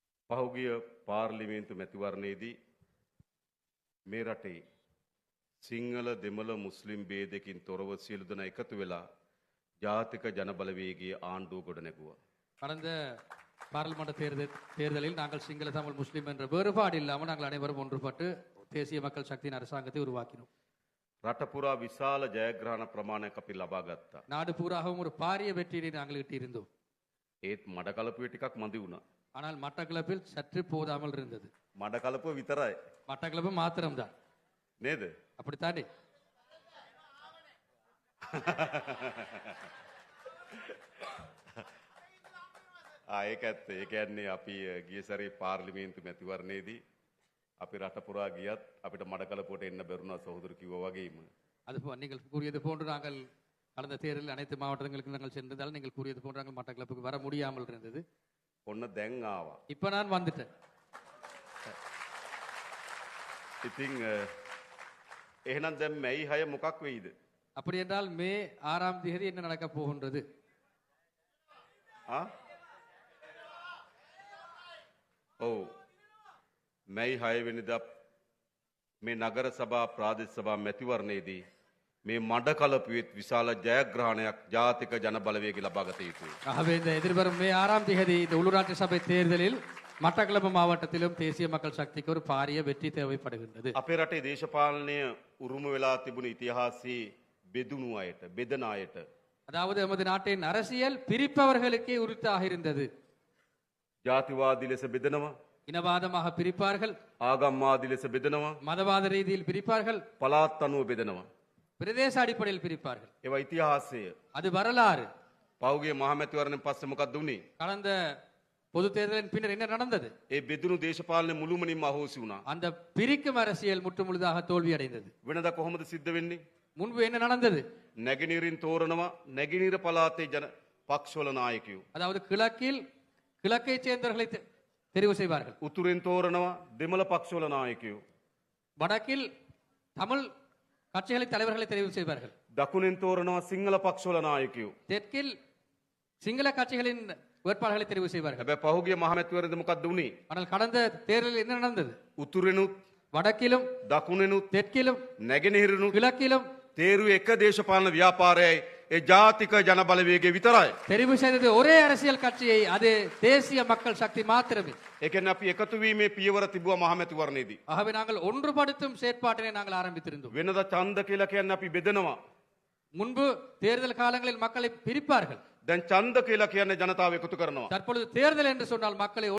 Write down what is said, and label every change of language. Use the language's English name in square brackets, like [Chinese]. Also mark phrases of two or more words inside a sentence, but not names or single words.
[Sinhala] පහුගිය පාර්ලිමේන්තු මැතිවරණයේදී මේ රටේ සිංහල දෙමළ මුස්ලිම් ભેදකින් තොරව සියලු දෙනා එකතු වෙලා ජාතික ජනබලවේගයේ ආණ්ඩුව ගොඩ නැගුවා. [Tamil] கடந்த பாராளுமன்ற தேர்தலில் நாங்கள் சிங்கள தமிழ் முஸ்லிம் என்ற வேறுபாடு இல்லாமல் நாங்கள் அனைவரும் ஒன்றுபட்டு தேசிய மக்கள் சக்தியின் அரசாங்கத்தை உருவாக்கினோம். [Sinhala] රට පුරා විශාල ජයග්‍රහණ ප්‍රමාණයක් අපි ලබා ගත්තා. [Tamil] நாடு பூராகவும் ஒரு பாரிய வெற்றியை நாங்கள் ஈட்டியிருந்தோம். [Sinhala] ඒත් මඩකලපුවේ ටිකක් මදි වුණා. [Tamil] ஆனால் மட்டக்களப்பில் சற்று போதாமல் இருந்தது. [Sinhala] මඩකලපුව විතරයි. [Tamil] மட்டக்களப்பு மாத்திரம்தான். [Sinhala] නේද? [Tamil] அப்படித்தானே? [Sinhala] ඒක ඇත්ත. ඒ කියන්නේ අපි ගිය සැරේ පාර්ලිමේන්තු මැතිවරණයේදී අපි රට පුරා ගියත් අපිට මඩකලපුවට එන්න බැරුණා සහෝදර කිව්වා වගේම. [Tamil] அது நீங்கள் கூறியது போன்று நாங்கள் கடந்த தேர்தலில் அனைத்து மாவட்டங்களுக்கு நாங்கள் சென்றதால் நீங்கள் கூறியது போன்று நாங்கள் மட்டக்களப்புக்கு வர முடியாமல் இருந்தது. [Sinhala] ඔන්න දැන් ආවා. [Tamil] இப்ப நான் வந்துட்டேன். [Sinhala] ඉතින් එහෙනම් දැන් මැයි 6 මොකක් වෙයිද? [Tamil] அப்படி என்றால் மே 6ஆம் தேதி என்ன நடக்க போகின்றது? [Sinhala] ඔව් මැයි 6 වෙනිදා මේ නගර සභා ප්‍රාදේශ සභා මැතිවරණයේදී මේ මඩකලපුවෙත් විශාල ජයග්‍රහණයක් ජාතික ජන බලවේගය ලබා ගත යුතුයි. [Tamil] ஆகவே இந்த எதிர்வரும் மே 6ஆம் தேதி இந்த உள்ளூராட்சி சபை தேர்தலில் மட்டக்களப்பு மாவட்டத்திலும் தேசிய மக்கள் சக்திக்கு ஒரு பாரிய வெற்றி தேவைப்படுகின்றது. [Sinhala] අපේ රටේ දේශපාලනය උරුම වෙලා තිබුණ ඉතිහාසයේ බෙදුණු අයට, බෙදන අයට [Tamil] அதாவது நமது நாட்டின் அரசியல் பிரிப்பவர்களுக்கே உரித்தாக இருந்தது. [Sinhala] ජාතිවාදී ලෙස බෙදනවා, [Tamil] இனவாதமாக பிரிப்பார்கள், [Sinhala] ආගම්වාදී ලෙස බෙදනවා, [Tamil] மதவாத ரீதியில் பிரிப்பார்கள், [Sinhala] පළාත් අනුව බෙදනවා. [Tamil] பிரதேச அடிப்படையில் பிரிப்பார்கள். [Sinhala] ඒවා ඉතිහාසය. [Tamil] அது வரலாறு. [Sinhala] පෞගේ මහමැතිවරණයෙන් පස්සේ මොකක්ද වුනේ? [Tamil] கடந்த பொது தேர்தலின் பின்னர் என்ன நடந்தது? [Sinhala] ඒ බෙදුණු දේශපාලන මුළුමනින්ම අහෝසි වුණා. [Tamil] அந்த பிரிக்கும் அரசியல் முற்றுமுழுதாக தோல்வி அடைந்தது. [Sinhala] වෙනදා කොහොමද සිද්ධ වෙන්නේ? [Tamil] முன்பு என்ன நடந்தது? [Sinhala] නැගෙනහිරින් තෝරනවා, නැගෙනහිර පළාතේ ජන පක්ෂවල නායකයෝ. [Tamil] அதாவது கிழக்கை சேர்ந்தவர்களை தெரிவு செய்வார்கள். [Sinhala] උතුරෙන් තෝරනවා, දෙමළ පක්ෂවල නායකයෝ. [Tamil] வடக்கில் தமிழ் கட்சிகளை தலைவர்களை தெரிவு செய்வார்கள். [Sinhala] දකුණෙන් තෝරනවා, සිංහල පක්ෂවල නායකයෝ. [Tamil] தெற்கில் சிங்கள கட்சிகளின் வேட்பாளர்களை தெரிவு செய்வார்கள். [Sinhala] හැබැයි පහුගිය මහමැතිවරණයේදී මොකක්ද වුනේ? [Tamil] ஆனால் கடந்த தேர்தலில் என்ன நடந்தது? [Sinhala] උතුරෙනුත්, [Tamil] வடக்கிலும், [Sinhala] දකුණෙනුත්, [Tamil] தெற்கிலும், [Sinhala] නැගෙනහිරිනුත් [Tamil] கிழக்கிலும் [Sinhala] තේරුවේ එක දේශපාලන ව්‍යාපාරයයි ඒ ජාතික ජන බලවේගය විතරයි. [Tamil] தெரிவு செய்தது ஒரே அரசியல் கட்சியை, அது தேசிய மக்கள் சக்தி மாத்திரமே. [Sinhala] ඒ කියන්නේ අපි එකතු වීමේ පියවර තිබුවා මහමැතිවරණයේදී. [Tamil] ஆகவே நாங்கள் ஒன்றுபடுத்தும் செயற்பாட்டினை நாங்கள் ஆரம்பித்திருந்தோம். [Sinhala] වෙනදා ඡන්ද කියලා කියන්නේ අපි බෙදනවා. [Tamil] முன்பு தேர்தல் காலங்களில் மக்களை பிரிப்பார்கள். [Sinhala] දැන් ඡන්ද කියලා කියන්නේ ජනතාව එකතු කරනවා. [Tamil] தற்பொழுது தேர்தல் என்று சொன்னால் மக்களை